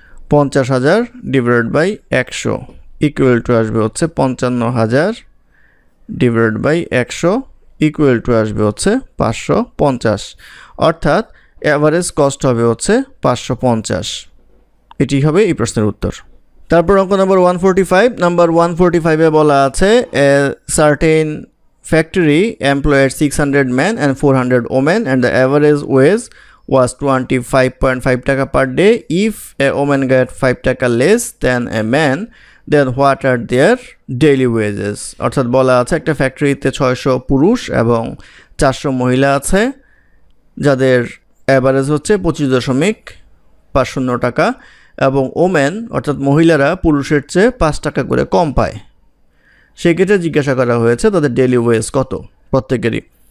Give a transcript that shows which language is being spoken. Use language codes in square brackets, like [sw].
[bn] 50,000 divided by 100 equal to আসবে হচ্ছে 55,000 divided by 100 equal to আসবে হচ্ছে 550, অর্থাৎ অ্যাভারেজ কস্ট হবে হচ্ছে 550। এটি হবে এই প্রশ্নের উত্তর। তারপর অঙ্ক নম্বর 145 বলা আছে [en] A certain factory employed 600 men and 400 women and the average wage was 25.5 taka per day. If a woman get 5 taka less than a man, then what are their daily wages? [bn] অর্থাৎ বলা আছে একটা ফ্যাক্টরিতে 600 পুরুষ এবং 400 মহিলা আছে যাদের অ্যাভারেজ হচ্ছে 25.50 টাকা, এবং ওমেন অর্থাৎ মহিলারা পুরুষের চেয়ে 5 টাকা করে কম পায়। সেক্ষেত্রে জিজ্ঞাসা করা হয়েছে তাদের ডেইলি ওয়েজ কত প্রত্যেকেরই।